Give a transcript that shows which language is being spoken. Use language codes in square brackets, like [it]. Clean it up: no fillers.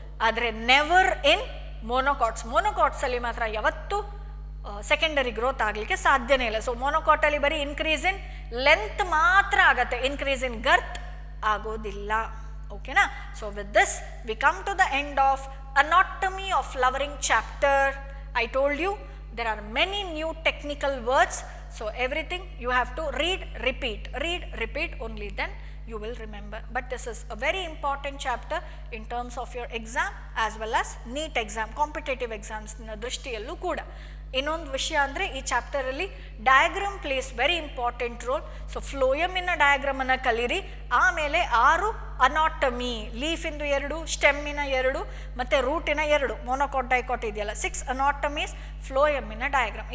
[kn] ಆದರೆ [en] Never in monocots. [kn] ಮೋನೋಕಾಟ್ಸಲ್ಲಿ ಮಾತ್ರ ಯಾವತ್ತೂ ಸೆಕೆಂಡರಿ ಗ್ರೋತ್ ಆಗಲಿಕ್ಕೆ ಸಾಧ್ಯನೇ ಇಲ್ಲ. ಸೊ ಮೋನೋಕಾಟಲ್ಲಿ ಬರೀ ಇನ್ಕ್ರೀಸ್ ಇನ್ ಲೆಂತ್ ಮಾತ್ರ ಆಗತ್ತೆ, ಇನ್ಕ್ರೀಸ್ ಇನ್ ಗರ್ತ್ ಆಗೋದಿಲ್ಲ. ಓಕೆನಾ? [en] So with this we come to the end of anatomy of flowering chapter. I told you there are many new technical words, so everything you have to read, repeat, only then you will remember. But this is a very important chapter in terms of your exam as well as NEET exam, competitive exams [kn] ನ ದೃಷ್ಟಿಯಲ್ಲೂ ಕೂಡ. ಇನ್ನೊಂದು ವಿಷಯ ಅಂದರೆ ಈ ಚಾಪ್ಟರಲ್ಲಿ diagram [en] Plays very important role. [kn] So ಫ್ಲೋಯಮಿನ ಡಯಾಗ್ರಾಮನ್ನು ಕಲೀರಿ, ಆಮೇಲೆ 6 anatomy, ಲೀಫಿಂದು 2, ಸ್ಟೆಮ್ಮಿನ 2 ಮತ್ತು ರೂಟಿನ 2, monocot dicot ಇದೆಯಲ್ಲ, 6 ಅನಾಟಮೀಸ್, ಫ್ಲೋಯಮಿನ ಡಯಾಗ್ರಾಮ್.